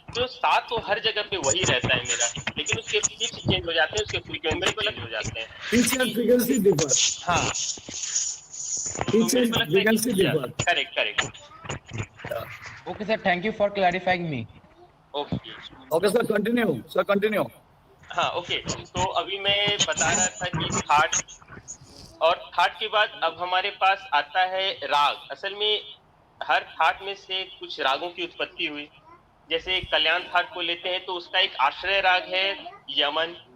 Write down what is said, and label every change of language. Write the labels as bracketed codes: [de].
[hi] तो सा तो हर जगह पे वही रहता है मेरा, लेकिन उसके पिच चेंज हो जाते हैं, उसके फ्रीक्वेंसी अलग हो जाते हैं। [en] Pitch and frequency differ. [hi] हाँ, [en] Pitch and frequency differ. Correct. Okay, sir. Thank you for clarifying me. Okay, Okay, sir, continue. Sir, continue. [hi] हाँ ओके। तो अभी मैं बता रहा था कि थाट, और थाट के बाद अब हमारे पास आता है राग। असल में हर थाट में से कुछ रागों की उत्पत्ति हुई। जैसे कल्याण थाट को लेते हैं तो उसका एक आश्रय राग है यमन।